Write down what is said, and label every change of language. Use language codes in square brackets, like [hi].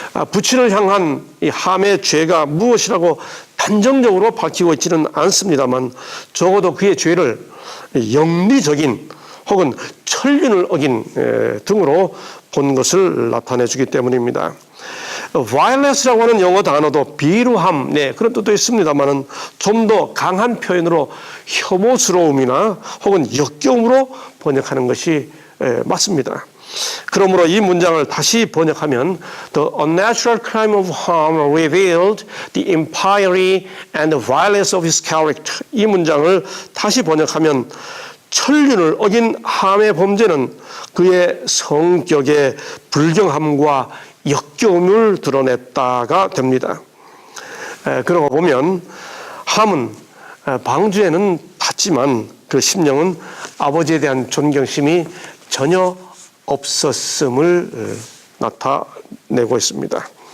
[ko] 부친을 향한 이 함의 죄가 무엇이라고 단정적으로 밝히고 있지는 않습니다만 적어도 그의 죄를 영리적인 혹은 천륜을 어긴 등으로 본 것을 나타내주기 때문입니다. violence,라고 하는 영어 단어도 비루함, 그런 뜻도 있습니다만은 좀 더 강한 표현으로 혐오스러움이나 혹은 역겨움으로 번역하는 것이 맞습니다. 그러므로 이 문장을 다시 번역하면 [en] The unnatural crime of harm revealed the impiety and the violence of his character. [ko] 이 문장을 다시 번역하면 천륜을 어긴 함의 범죄는 그의 성격의 불경함과 역겨움을 드러냈다가 됩니다. 그러고 보면 함은 방주에는 탔지만 그 심령은 아버지에 대한 존경심이 전혀 없었음을 나타내고 있습니다.